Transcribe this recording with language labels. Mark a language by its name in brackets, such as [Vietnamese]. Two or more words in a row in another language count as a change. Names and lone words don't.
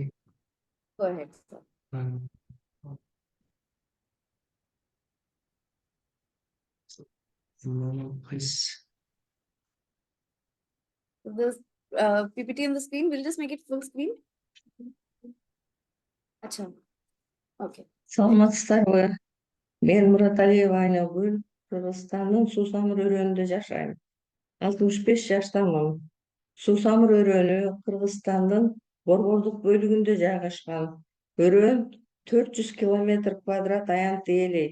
[English] Go ahead, sir. Please. This PPT on the screen, we'll just make it full screen. Acha. Okay. [Kyrgyz] Саламатсыздарбы. Мен Мураталиева Айнагүл, Кыргызстандын Суусамыр өрөөнүндө жашайм. 65 жаштамын. Суусамыр өрөөнү Кыргызстандын борбордук бөлүгүндө жайгашкан. Өрөөн 400 километр квадрат аянтты ээлейт.